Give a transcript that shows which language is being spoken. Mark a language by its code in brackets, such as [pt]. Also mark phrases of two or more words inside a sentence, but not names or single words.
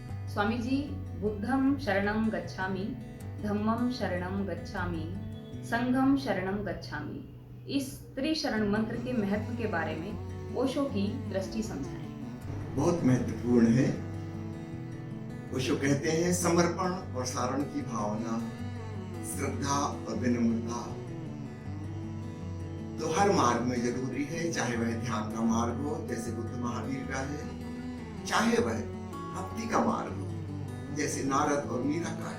[hi] स्वामी जी, [pi] बुद्धं शरणं गच्छामि, धम्मं शरणं गच्छामि, संघं शरणं गच्छामि। [hi] इस त्रिशरण मंत्र के महत्व के बारे में ओशो की दृष्टि समझाएं। बहुत महत्वपूर्ण है। ओशो कहते हैं समर्पण और सारण की भावना, श्रद्धा और विनम्रता तो हर मार्ग में जरूरी है, चाहे वह ध्यान का मार्ग हो जैसे बुद्ध महावीर का है, चाहे वह भक्ति का मार्ग हो जैसे नारद और मीरा का है।